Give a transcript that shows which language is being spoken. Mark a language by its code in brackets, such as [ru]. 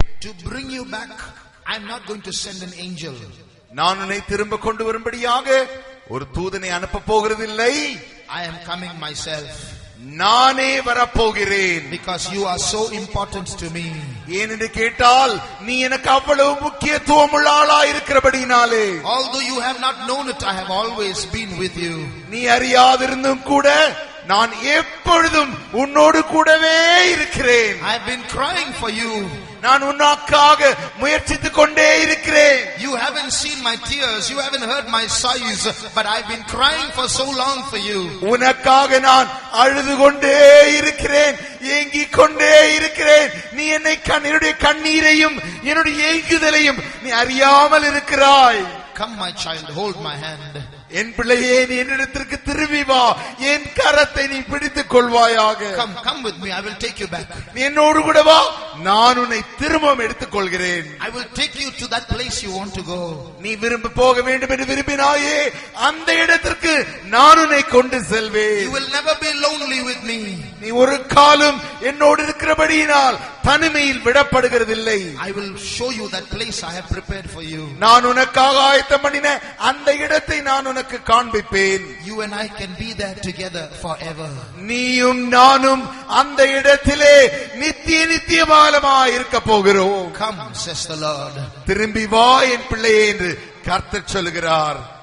[en] To bring you back, I'm not going to send an angel. [ta] நான் உன்னை திரும்ப கொண்டு வரும்படியாக ஒரு தூதனை அனுப்ப போகிறதில்லை. [en] I am coming myself. [ta] நானே வரப்போகிறேன். [en] Because you are so important to me. [ta] ஏனென்று கேட்டால் நீ எனக்கு அவ்வளவு முக்கியத்துவம் உள்ள ஆளா இருக்கிறபடினாலே. [en] Although you have not known it, I have always been with you. [ta] நீ அறியாதிருந்தும் கூட நான் எப்பொழுதும் உன்னோடு கூடவே இருக்கிறேன். [en] I have been crying for you. [ta] நான் உனக்காக முயற்சித்துக் கொண்டே இருக்கிறேன். [en] You haven't seen my tears, you haven't heard my sighs, but I've been crying for so long for you. [ta] உனக்காக நான் அழுது கொண்டே இருக்கிறேன், ஏங்கிக் கொண்டே இருக்கிறேன். நீ என்னுடைய கண்ணீரையும் என்னுடைய ஏங்குதலையும் நீ அறியாமல் இருக்கிறாய். [en] Come my child, hold my hand. [ta] என் பிள்ளையே, நீ என்னிடத்திற்கு திரும்பி வா, என் கரத்தை நீ பிடித்துக் கொள்வாயாக. [en] Come with me, I will take you back. [ta] நீ என்னோடு கூட வா, நான் உன்னை திரும்பவும் எடுத்துக் கொள்கிறேன். [en] I will take you to that place you want to go. [ta] நீ விரும்ப போக வேண்டும் என்று விரும்பினாயே அந்த இடத்திற்கு நான் உன்னை கொண்டு செல்வேன். [en] You will never be lonely with me. [ta] நீ ஒரு காலம் என்னோடு இருக்கிறபடியினால் தனிமையில் விடப்படுகிறதில்லை. [en] I will show you that place I have prepared for you. [ta] நான் உனக்காக ஆயத்தம் பண்ணின அந்த இடத்தை நான் உனக்கு காண்பிப்பேன். [en] You and I can be there together forever. [ta] நீயும் நானும் அந்த இடத்திலே நித்தியமாய் இருக்க போகிறோம். [en] Come, says the Lord. [ta] திரும்பி வா என் பிள்ளையே என்று கர்த்தர் சொல்கிறார்.